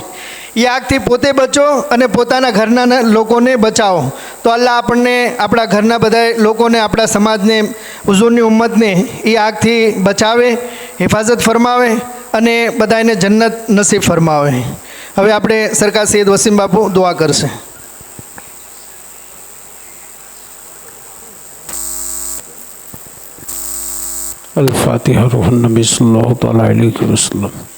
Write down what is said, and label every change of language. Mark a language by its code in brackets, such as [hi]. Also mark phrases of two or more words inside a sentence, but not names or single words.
[gu] એ આગથી પોતે બચો અને પોતાના ઘરના લોકોને બચાવો. તો અલ્લાહ આપણને, આપણા ઘરના બધા લોકોને, આપણા સમાજને, હુઝુરની ઉમ્મતને એ આગથી બચાવે, હિફાજત ફરમાવે અને બધાને જન્નત નસીબ ફરમાવે. હવે આપણે સરકાર સૈયદ વસીમ બાપુ દુઆ કરશે. [ar] الفاتحة روح النبي صلى الله تعالى عليه وسلم.